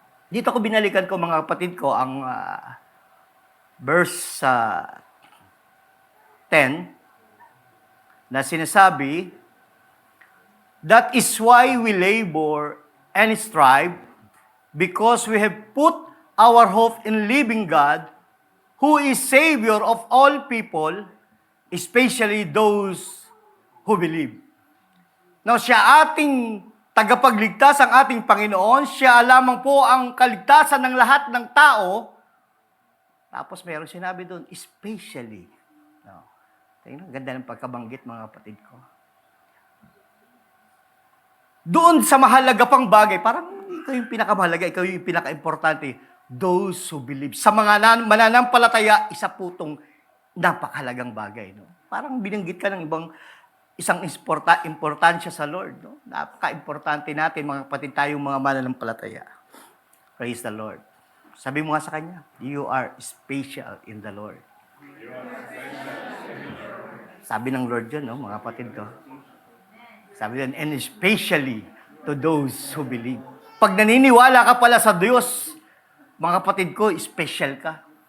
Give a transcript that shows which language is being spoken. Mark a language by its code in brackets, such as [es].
[tl] Dito ko binalikan ko, mga kapatid ko, ang verse 10 na sinasabi, [en] that is why we labor and strive because we have put our hope in living God who is Savior of all people, especially those who believe. [tl] Now, siya ating tagapagligtas, ang ating Panginoon. Siya lamang po ang kaligtasan ng lahat ng tao. Tapos mayroong sinabi doon, especially. No. Tingnan, ganda ng pagkabanggit, mga kapatid ko. Doon sa mahalaga pang bagay, parang ikaw yung pinakamahalaga, ikaw yung pinaka-importante, [en] those who believe. [tl] Sa mga mananampalataya, isa po itong napakahalagang bagay. No? Parang binanggit ka ng isang importansya sa Lord. No? Napaka-importante natin, mga kapatid, tayong mga mananampalataya. [en] Praise the Lord. [tl] Sabi mo nga sa Kanya, [en] you are special in the Lord. [tl] Sabi ng Lord yun, no, mga kapatid ko. Sabi din, [en] and especially to those who believe. [tl] Pag naniniwala ka pala sa Diyos, mga kapatid ko, special ka.